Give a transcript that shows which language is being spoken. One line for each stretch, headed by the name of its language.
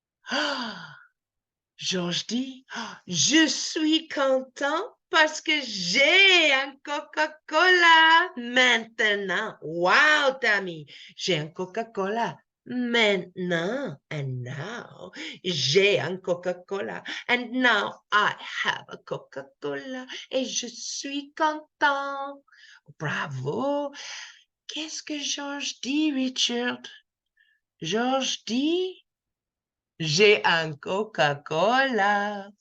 French: Ah, Georges dit, je suis content parce que j'ai un Coca-Cola maintenant. Wow, Tammy, j'ai un Coca-Cola maintenant.
English: And now,
French: j'ai un Coca-Cola.
English: And now I have a Coca-Cola.
French: Et je suis content. Bravo. Qu'est-ce que Georges dit, Richard? Georges dit, j'ai un Coca-Cola.